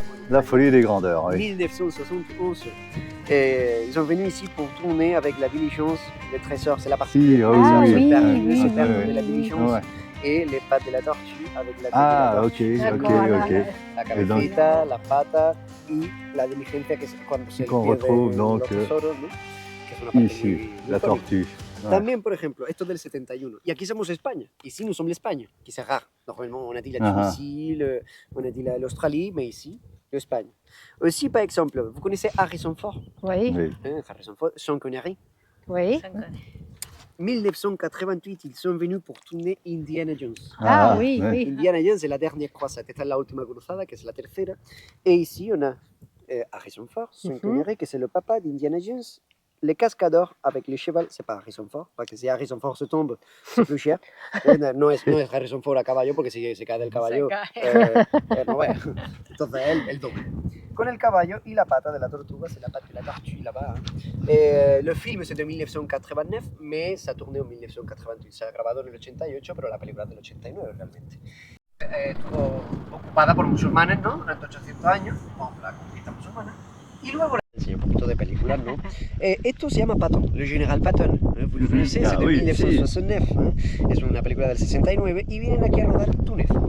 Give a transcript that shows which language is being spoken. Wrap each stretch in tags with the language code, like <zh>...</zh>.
<fr>La folie des grandeurs, oui. 1971. Ils sont venus ici pour tourner avec la diligence, les trésors, c'est la partie oui, de la diligence, et les pattes de la tortue avec la tête de la tortue.</fr> <es>La cabecita, la pata y la diligencia que es cuando se</es> <fr>retrouve donc</fr> <es>los tesoros, ¿no? Que es una parte</es> <fr>ici,</fr> <es>muy</es> <fr>la tortue.</fr> <es>También, por ejemplo, esto del 71. Y aquí somos España.</es> <fr>Ici, nous sommes l'Espagne, qui c'est rare. Normalement, on a dit la Tunisie, on a dit l'Australie, mais ici, l'Espagne. Aussi, par exemple, vous connaissez Harrison Ford? Oui. Harrison Ford, Sean Connery. Oui. 1988, ils sont venus pour tourner Indiana Jones. Oui. Indiana Jones, c'est la dernière croisade.</fr> <es>Esta es la última cruzada, que es la tercera.</es> <fr>Et ici, on a Harrison Ford, Sean Connery, que c'est le papa d'Indiana Jones, les cascadeurs avec les chevaux, c'est pas Harrison Ford, parce que si Harrison Ford se tombe, c'est plus cher.</fr> <es>No es Harrison Ford a caballo, porque si se cae del caballo, no vaya. Entonces él doble. Con el caballo y la pata de la tortuga,</es> <fr>c'est la patte de la tortue là-bas. Le film c'est de 1989, mais ça tournait en 1988.</fr> <es>Se ha grabado en el 88, pero la película es del 89 realmente. Estuvo ocupada por musulmanes, ¿no? Durante 800 años, con la conquista musulmana. Y luego enseñé un poquito de películas, ¿no? Esto se llama Patton, le Général Patton.</es> <fr>Vous le connaissez, c'est de 1969.</fr> <es>Es una película del 69 y vienen aquí a rodar Túnez.</es>